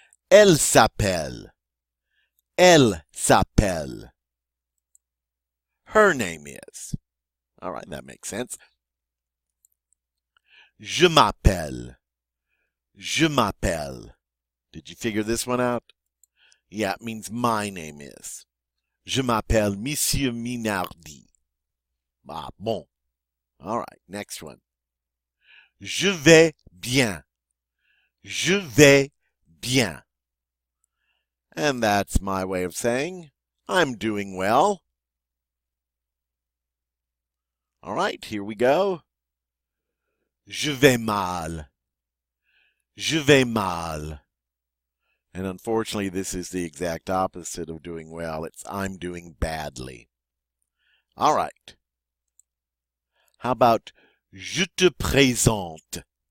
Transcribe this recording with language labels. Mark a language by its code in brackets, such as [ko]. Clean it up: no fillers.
[fr] Elle s'appelle. Elle s'appelle. [en] Her name is. All right, that makes sense. [fr] Je m'appelle. Je m'appelle. [en] Did you figure this one out? Yeah, it means my name is. [fr] Je m'appelle Monsieur Minardi. Ah, bon. [en] All right, next one. [fr] Je vais bien. Je vais bien. [en] And that's my way of saying, I'm doing well. All right, here we go. [fr] Je vais mal. Je vais mal. [en] And unfortunately, this is the exact opposite of doing well. It's I'm doing badly. All right. How about [fr] je te présente?